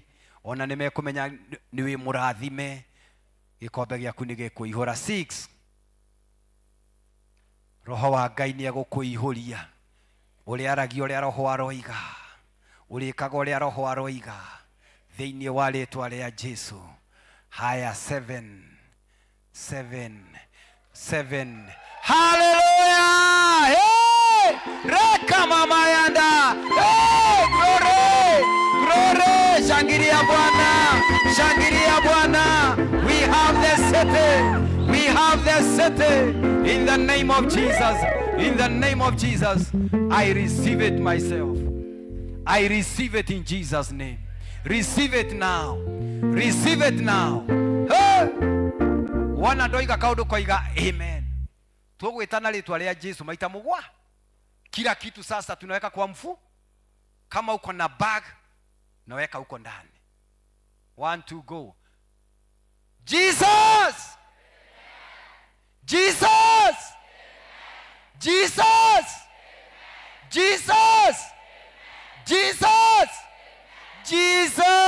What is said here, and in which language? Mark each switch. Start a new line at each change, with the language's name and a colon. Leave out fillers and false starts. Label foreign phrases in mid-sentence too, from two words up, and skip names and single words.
Kikuyu: Ona nĩ mekũmenya nĩ wĩ mũrathime. Gĩkombe gĩaku nĩ gĩkũihũra. 6 Roho wa Ngai nĩ egũkũihũria. Ũrĩa aragia ũrĩa Roho aroiga. Ũrĩkaga ũrĩa Roho aroiga thĩinĩ wa rĩĩtwa rĩa Jesũ. Haya. 7 Hallelujah! Hey! Reka mama yanda. Hey! Glory!
Swahili: Shangilia Bwana. Shangilia Bwana.
English: We have the city. We have the city. In the name of Jesus. In the name of Jesus. I receive it myself. I receive it in Jesus' name. Receive it now. Receive it now. Hey!
Kikuyu: Wana ndoiga kaundu koiga amen. Tugwĩtana rĩtwa rĩa Jesũ maita mũgwa.
Swahili: Kila kitu sasa tunaweka kwa mfu. Kama uko na bag naweka uko ndani.
English: 1 2 go. Jesus! Jesus! Jesus! Jesus! Jesus! Jesus!